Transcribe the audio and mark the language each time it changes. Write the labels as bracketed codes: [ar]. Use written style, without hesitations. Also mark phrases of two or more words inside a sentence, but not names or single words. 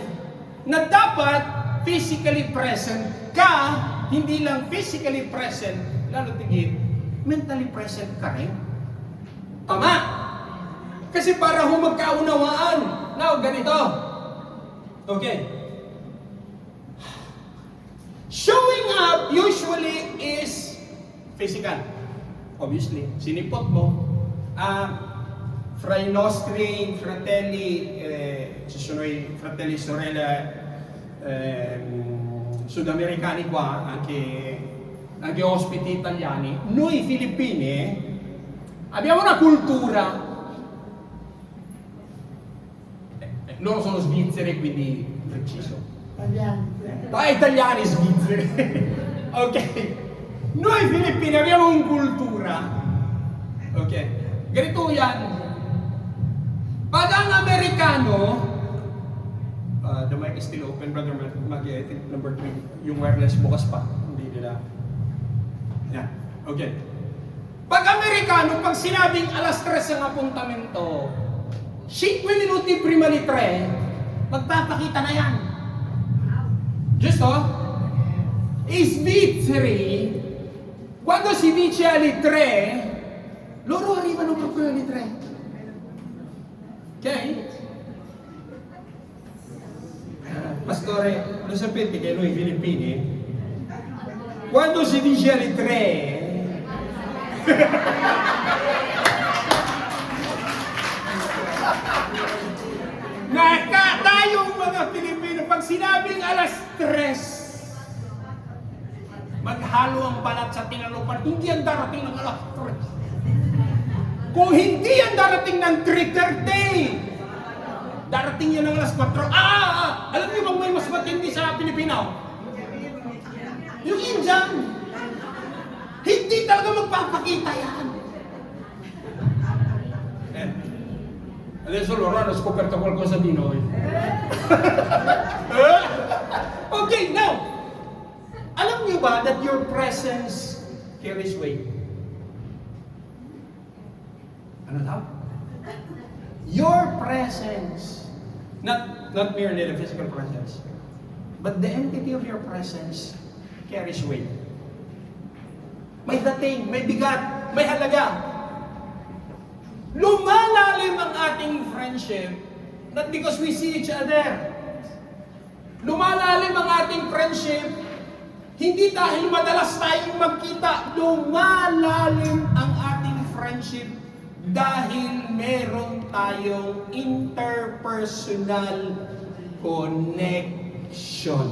[tl] Na dapat [en] physically present [tl] ka, hindi lang [en] physically present, [tl] lalo tigit, [en] mentally present [tl] ka rin. Tama? Kasi para magkaunawaan. Now, ganito. Okay. [en] Showing up usually is physical. Obviously. [tl] Sinipot mo. [it] Fra i nostri fratelli, fratelli sorelle sudamericani qua, anche ospiti italiani, noi Filippini abbiamo una cultura, loro sono svizzeri quindi preciso. Italiani svizzeri. Ok. Noi Filippini abbiamo una cultura. [tl] Ok. Ganito yan. Pag ang Amerikano, [en] the mic is still open, brother number 3, [tl] yung wireless bukas pa, hindi nila. Yan. Okay. Pag Amerikano, pag sinabing alas 3 ang apuntamento, [it] 5 minuti prima di 3, [tl] magpapakita na yan. [it] Giusto? Svizzeri, quando si dice alle 3, loro arrivano proprio alle 3. Ok? Pastore, lo sapete che noi Filippini, quando si dice alle 3, [tl] tayong mga Pilipino, pag sinabing alas 3, maghalo ang balat sa tinalupan, hindi yan darating ng alas 3. Kung hindi yan darating ng 3:30, darating yan ng alas 4. Alam niyo bang may mas matindi sa Pilipino? Yung Indian. Hindi talaga magpapakita yan. [it] Adesso loro hanno scoperto qualcosa di noi. [en] Okay, now, [tl] alam niyo ba [en] that your presence carries weight? [tl] Ano daw? [en] Your presence, not merely the physical presence, but the entity of your presence carries weight. [tl] May dating, may bigat, may halaga. Lumalalim ang ating [en] friendship, not because we see each other. [tl] Lumalalim ang ating friendship, hindi dahil madalas tayong magkita. Lumalalim ang ating friendship dahil meron tayong [en] interpersonal connection.